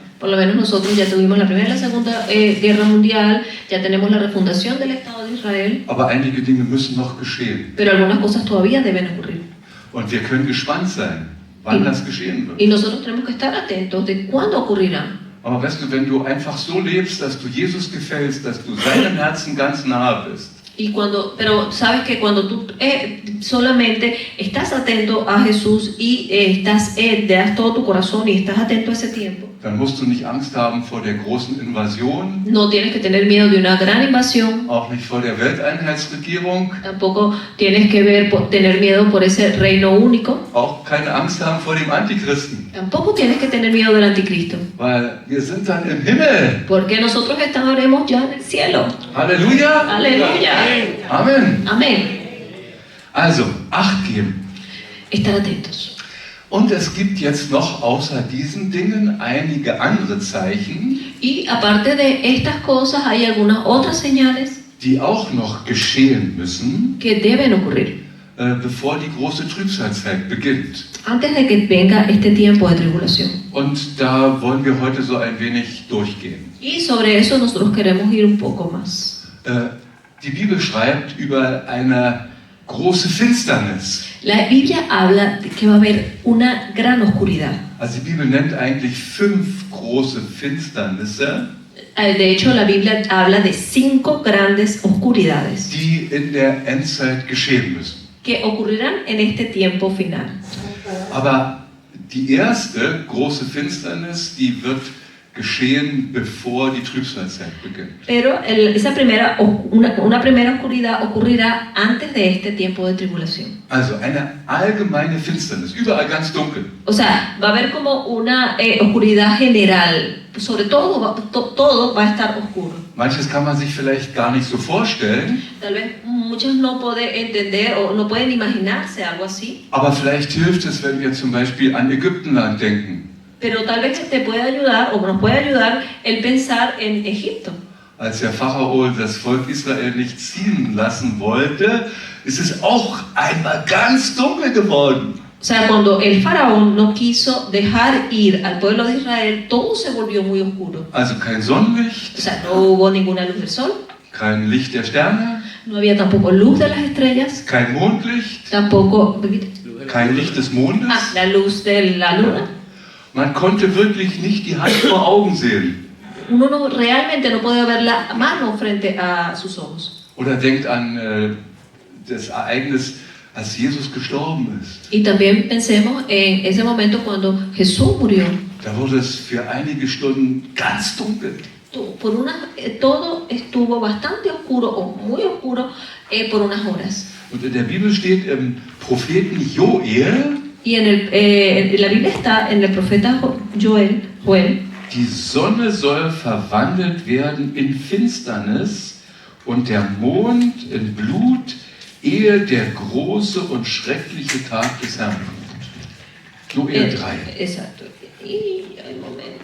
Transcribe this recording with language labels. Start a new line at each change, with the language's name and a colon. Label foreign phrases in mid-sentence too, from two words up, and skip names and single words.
Spanish: Por lo menos nosotros ya tuvimos la Primera y la Segunda Guerra Mundial, ya tenemos la refundación del Estado de Israel,
German: Aber einige Dinge müssen noch geschehen.
Spanish: pero algunas cosas todavía deben ocurrir.
German: Und wir können gespannt sein, wann das geschehen wird.
Spanish: Y nosotros tenemos que estar atentos de cuándo ocurrirán.
German: Aber weißt du, wenn du einfach so lebst, dass du Jesus gefällst, dass du seinem Herzen ganz nahe bist,
Spanish: Pero sabes que cuando tú solamente estás atento a Jesús y le das todo tu corazón y estás atento a ese tiempo,
German: dann musst du nicht Angst haben vor der großen Invasion,
Spanish: no tienes que tener miedo de una gran invasión,
German: auch nicht vor der Welteinheitsregierung,
Spanish: tampoco tienes que tener miedo por ese reino único,
German: auch keine Angst haben vor dem Antichristen,
Spanish: tampoco tienes que tener miedo del anticristo,
German: weil wir sind dann im Himmel.
Spanish: porque nosotros estaremos ya en el cielo.
German: Halleluja!
Spanish: Aleluya.
German: Amen!
Spanish: Amén.
German: Also, Acht geben.
Spanish: Estar atentos.
German: Und es gibt jetzt noch außer diesen Dingen einige andere Zeichen,
Spanish: Y aparte de estas cosas hay algunas otras señales
German: die auch noch geschehen müssen,
Spanish: que deben ocurrir
German: bevor die große Trübsalzeit beginnt.
Spanish: antes de que venga este tiempo de tribulación.
German: Und da wollen wir heute so ein wenig durchgehen.
Spanish: Y sobre eso nosotros queremos ir un poco más.
German: Die Bibel schreibt über eine große Finsternis.
Spanish: La Biblia habla de que va a haber una gran oscuridad.
German: Also die Bibel nennt eigentlich 5 große Finsternisse,
Spanish: De hecho, la Biblia habla de 5 grandes oscuridades
German: die in der Endzeit geschehen müssen.
Spanish: que ocurrirán en este tiempo final.
German: Aber die erste große Finsternis, die wird geschehen, bevor die Trübsalzeit beginnt.
Spanish: Pero una primera oscuridad ocurrirá antes de este tiempo de tribulación.
German: Also eine allgemeine Finsternis, überall ganz dunkel.
Spanish: O sea, va a haber como una oscuridad general. Sobre todo, todo va a estar oscuro.
German: Manches kann man sich vielleicht gar nicht so vorstellen,
Spanish: Tal vez muchos no pueden entender o no pueden imaginarse algo así.
German: aber vielleicht hilft es, wenn wir zum Beispiel an Ägyptenland denken.
Spanish: Pero tal vez te puede ayudar o nos puede ayudar el pensar en Egipto.
German: Als der Pharao das Volk Israel nicht ziehen lassen wollte, ist es auch einmal ganz dunkel geworden.
Spanish: O sea, cuando el faraón no quiso dejar ir al pueblo de Israel, todo se volvió muy oscuro.
German: Also kein Sonnenlicht,
Spanish: O sea, no hubo ninguna luz del sol,
German: kein Licht der Sterne,
Spanish: no había tampoco luz de las estrellas,
German: kein Mondlicht,
Spanish: tampoco
German: kein Licht des Mondes.
Spanish: la luz de la luna.
German: Man konnte wirklich nicht die Hand vor Augen sehen.
Spanish: Uno realmente no puede ver la mano frente a sus ojos.
German: Oder denkt an das Ereignis, als Jesus gestorben ist.
Spanish: Y también pensemos en ese momento cuando Jesús murió.
German: Da wurde es für einige Stunden ganz dunkel.
Spanish: Todo estuvo bastante oscuro o muy oscuro por unas horas.
German: Und in der Bibel steht im Propheten Joel,
Spanish: Y en la Biblia está en el profeta Joel,
German: die Sonne soll verwandelt werden in Finsternis und der Mond in Blut, ehe der große und schreckliche Tag des Herrn kommt. Joel 3.
Spanish: Exacto. Y hay un momento.